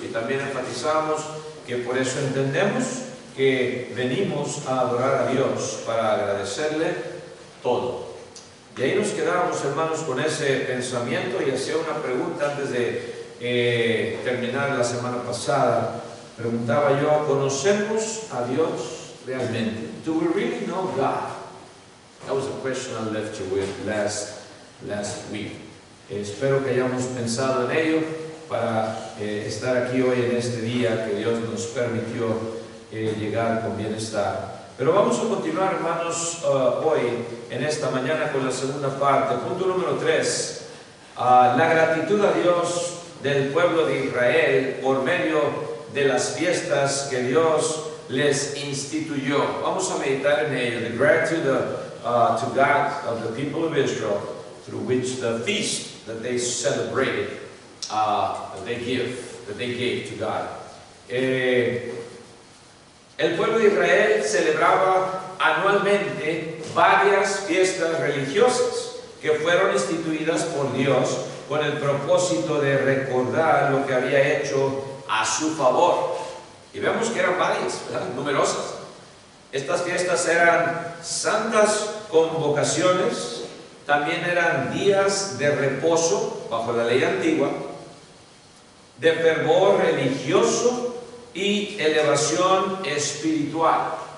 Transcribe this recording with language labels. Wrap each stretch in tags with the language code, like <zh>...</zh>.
<es>Y también enfatizamos que por eso entendemos que venimos a adorar a Dios para agradecerle todo. Y ahí nos quedábamos, hermanos, con ese pensamiento y hacía una pregunta antes de terminar la semana pasada. Preguntaba yo, ¿conocemos a Dios realmente?</es> <en>Do we really know God? That was a question I left you with last week.</en> <es>Espero que hayamos pensado en ello para estar aquí hoy en este día que Dios nos permitió llegar con bienestar. Pero vamos a continuar, hermanos, hoy, en esta mañana, con la segunda parte. Punto número 3. La gratitud a Dios del pueblo de Israel por medio de las fiestas que Dios les instituyó. Vamos a meditar en ello.</es> <en>The gratitude to God of the people of Israel, through which the feast that they celebrated, that they gave to God.</en> <es>El pueblo de Israel celebraba anualmente varias fiestas religiosas que fueron instituidas por Dios con el propósito de recordar lo que había hecho a su favor. Y vemos que eran varias, ¿verdad? Numerosas. Estas fiestas eran santas convocaciones, también eran días de reposo bajo la ley antigua, de fervor religioso y elevación espiritual.</es>